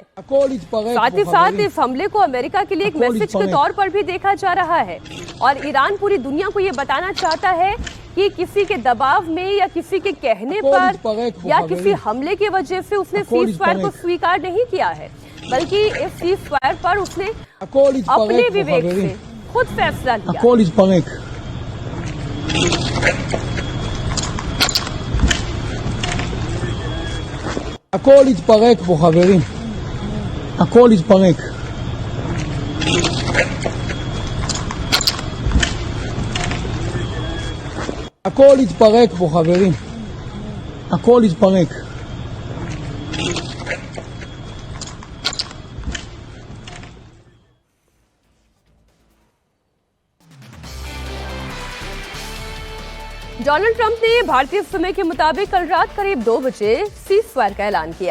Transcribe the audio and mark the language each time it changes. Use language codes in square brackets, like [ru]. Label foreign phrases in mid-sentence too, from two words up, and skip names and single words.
[hi] साथ ही साथ इस हमले को अमेरिका के लिए एक मैसेज के तौर पर भी देखा जा रहा है और ईरान पूरी दुनिया को ये बताना चाहता है कि किसी के दबाव में या किसी के कहने पर या किसी हमले की वजह से उसने सीज़फायर को स्वीकार नहीं किया है, बल्कि इस सीज़फायर पर उसने अपने विवेक से खुद फैसला लिया। [he] הכל יתפרק פה חברים, הכל יתפרק। הכל יתפרק פה חברים, הכל יתפרק। [hi] डोनाल्ड ट्रंप ने भारतीय समय के मुताबिक कल रात करीब 2 बजे सीज़फायर का ऐलान किया।